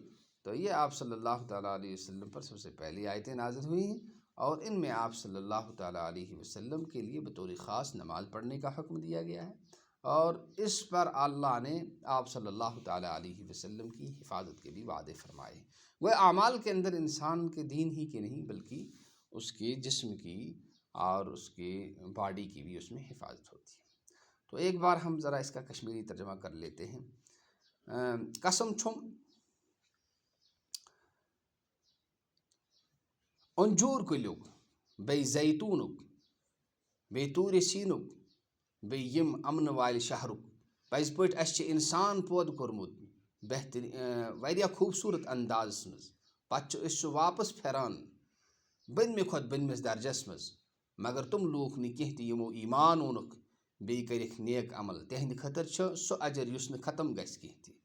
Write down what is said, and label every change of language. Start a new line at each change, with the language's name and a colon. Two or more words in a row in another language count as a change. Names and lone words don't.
Urdu: تو یہ آپ
Arabic: صلی اللہ تعالیٰ علیہ وسلم
Urdu: پر سب سے پہلی آیتیں نازل ہوئی ہیں، اور ان میں آپ
Arabic: صلی اللہ تعالیٰ علیہ وسلم
Urdu: کے لیے بطور خاص نماز پڑھنے کا حکم دیا گیا ہے، اور اس پر اللہ نے آپ
Arabic: صلی اللہ تعالیٰ علیہ وسلم
Urdu: کی حفاظت کے بھی وعدے فرمائے۔ وہ اعمال کے اندر انسان کے دین ہی کے نہیں بلکہ اس کے جسم کی اور اس کے باڈی کی بھی اس میں حفاظت ہوتی ہے۔ تو ایک بار ہم ذرا اس کا کشمیری ترجمہ کر لیتے ہیں۔
Kashmiri: قسم چھم انجور کلیک، بی زیتونک، بی تور سینک، بی یم امن وال شہرک، پزِ پٲٹھۍ اَسہِ چھِ انسان پٲدٕ کوٚرمُت بہترین واریاہ خوٗبصوٗرت اندازس منٛز، پتہٕ چھِ أسۍ سُہ واپس پھِران بٔنمہِ کھۄتہٕ بٔنمِس درجس منٛز، مگر تِم لوٗکھ نہٕ کینٛہہ تہِ یِمو ایمان اوٚنُکھ بیٚیہِ کٔرِکھ نیک عمل، تِہنٛدِ خٲطرٕ چھُ سُہ اجر یُس نہٕ ختم گژھِ کینٛہہ تہِ۔